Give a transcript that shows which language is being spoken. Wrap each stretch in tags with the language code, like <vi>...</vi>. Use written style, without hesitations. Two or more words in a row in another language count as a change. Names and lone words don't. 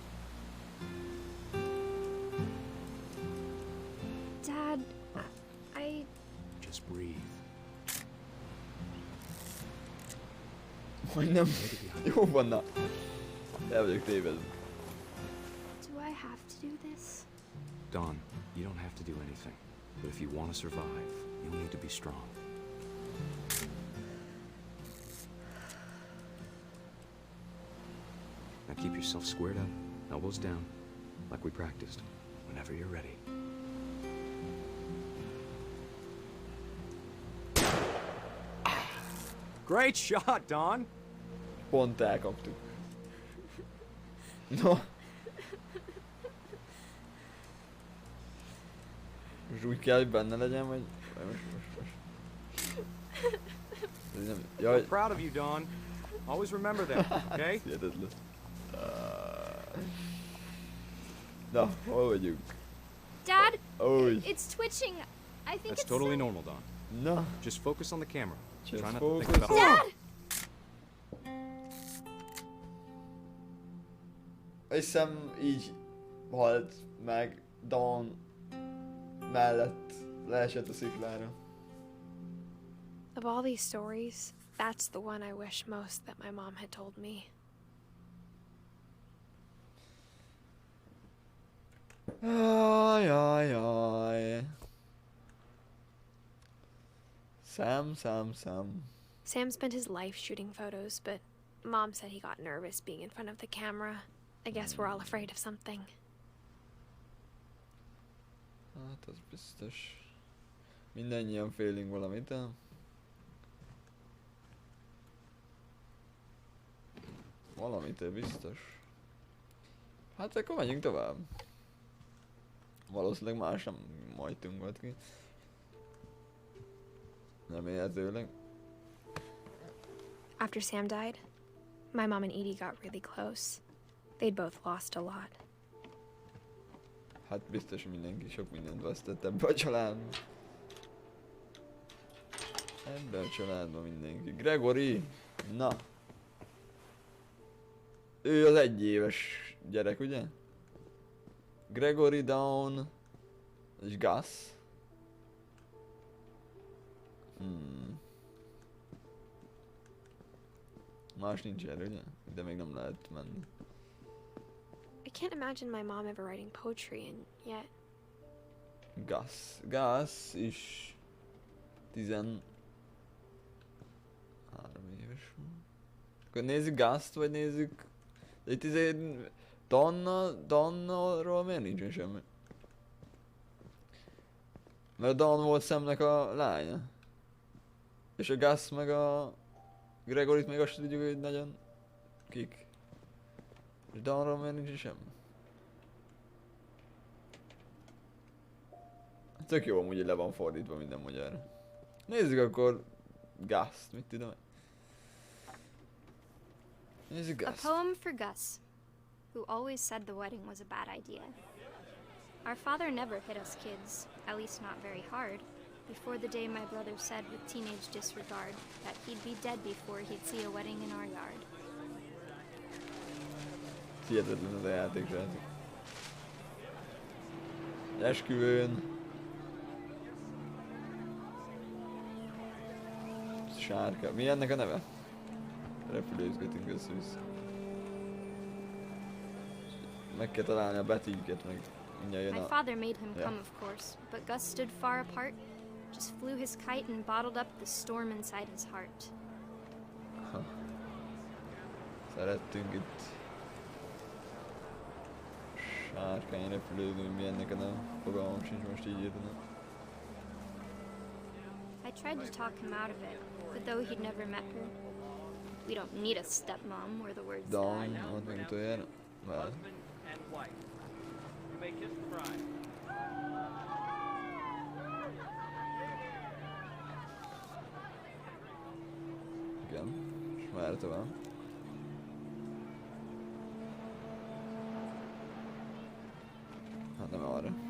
<en>Dad, I... Just breathe.</en> <hu>Majdnem. Jó van, na. El vagyok tévedve.</hu> <en>Do I have to do this? Don, you don't have to do anything. But if you want to survive, you'll need to be strong. Now keep yourself squared up, elbows down, like we practiced, whenever you're ready. Great shot, Don!</en> <hu>Pont elkaptuk. No. Most úgy kell, hogy benne legyen, vagy most. Ez nem... Jaj.</hu> <en>I'm proud of you, Don. Always remember that, okay?</en> <hu>Hihetetlen. Na, hol vagyunk?</hu> <en>Dad,</en> <hu>Új.</hu> <en>it's twitching. I think That's it's totally normal, Don.</en> <hu>Na.</hu> <en>Just focus on the camera. Just Try not to think focus. about Dad!</en> <hu>Hiszem így halt meg Dawn mellett leesett a sziklára.</hu> <en>Of all these stories, that's the one I wish most that my mom had told me.</en> <hu>Ajajaj.</hu> <en>Sam. Sam spent his life shooting photos, but Mom said he got nervous being in front of the camera. I guess we're all afraid of something.</en> <hu>Hát az biztos. Mindannyian félünk valamit, de... Valamitől biztos. Hát akkor menjünk tovább. Valószínűleg más nem majtunk volt ki. Remélhetőleg.</hu> <en>After Sam died, my mom and Edie got really close. They'd both lost a lot.</en> <hu>Hát biztos mindenki sok mindent vesztett ebbe a családba. Ebben a családban mindenki. Gregory! Na! Ő az 1 éves gyerek, ugye? Gregory Down... és Gus. Más nincs erre, ugye? De még nem lehet menni.</hu> <en>I can't imagine my mom ever writing poetry, and yet...</en> <hu>Gus is... 13 éves van. Akkor nézzük Gust, vagy nézzük... Itt Donna-ról miért nincsen semmi? Mert Dawn volt Samnek a lánya. És a Gus meg a... Gregoryt még azt tudjuk, hogy nagyon... kik. És Dawnról miért nincsen semmi? Tök jó amúgy, hogy le van fordítva minden magyarra. Nézzük akkor Gust, mit tudom. Nézzük Gust.</hu> <en>A poem for Gus, who always said the wedding was a bad idea. Our father never hit us kids, at least not very hard, before the day my brother said with teenage disregard that he'd be dead before he'd see a wedding in our yard.</en> <hu>Hihetetlen ez a játék, srácok. Esküvőn. Sárka. Mi ennek a neve? Repülőzgetünk össze-vissza. Meg kell találni a betűket, meg mindjárt jön a...</hu> <en>My father made him come, of course, but Gus stood far apart, just flew his kite and bottled up the storm inside his heart.</en> <hu>Szerettünk itt... sárkány repülőzni, mi ennek a neve? Fogalmam sincs, most így írtam.</hu> <en>I tried to talk him out of it, but though he'd never met her, we don't need a stepmom, were the words Dawn,</en> <hu>ott meg utoljára. Várj. Igen, és már tovább. Hát nem arra.</hu>